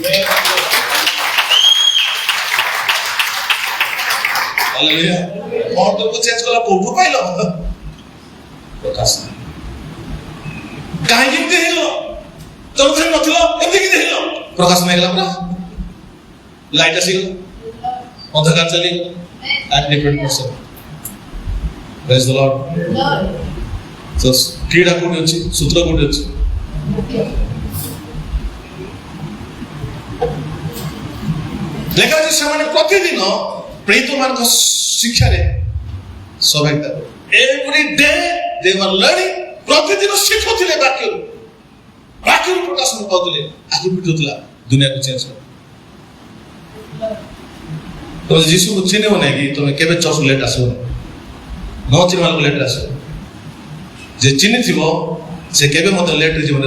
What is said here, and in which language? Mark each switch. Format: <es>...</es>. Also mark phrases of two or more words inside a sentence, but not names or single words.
<or>ହାଲେଲୁୟା। ମହତ୍ଵକୁ ଚେଞ୍ଜ କଲା କୋଉଠୁ ପାଇଲ? ପ୍ରକାଶନ। କାହିଁକି ଏମିତି ହେଇଗଲ? ତମେ ତ ନଥିଲ, ଏମିତି କେମିତି ହେଇଗଲ? ପ୍ରକାଶନ ହେଇଗଲା ପରା। ଲାଇଟ୍ ଆସିଗଲା, ଅନ୍ଧକାର ଚାଲିଗଲା।</or> <en>and different person. Praise the Lord.</en> <or>So କ୍ରୀଡ଼ା କୋଉଠି ଅଛି, ସୂତ୍ର କୋଉଠି ଅଛି? ଦେଖା ଯାଉଛି ସେମାନେ ପ୍ରତିଦିନ ପ୍ରେରିତମାନଙ୍କ ଶିକ୍ଷାରେ ସହାୟତା।</or> <en>Every day they were learning,</en> <or>ପ୍ରତିଦିନ ଶିଖୁଥିଲେ ବାକ୍ୟରୁ, ବାକ୍ୟରୁ ପ୍ରକାଶନ ପାଉଥିଲେ, ଆଗକୁ ଫିଟୁଥିଲା, ଦୁନିଆକୁ ଚେଞ୍ଜ କର। ତମେ ଯୀଶୁକୁ ଚିହ୍ନିବ ନାହିଁ କି ତମେ କେବେ</or> <en>church late</en> <or>ଆସିବ ନାହିଁ, ନ ଚିହ୍ନିବାକୁ ଲେଟ୍ ଆସିବ। ଯେ ଚିହ୍ନିଥିବ ସେ କେବେ ମଧ୍ୟ ଲେଟ୍ରେ ଯିବନି।</or>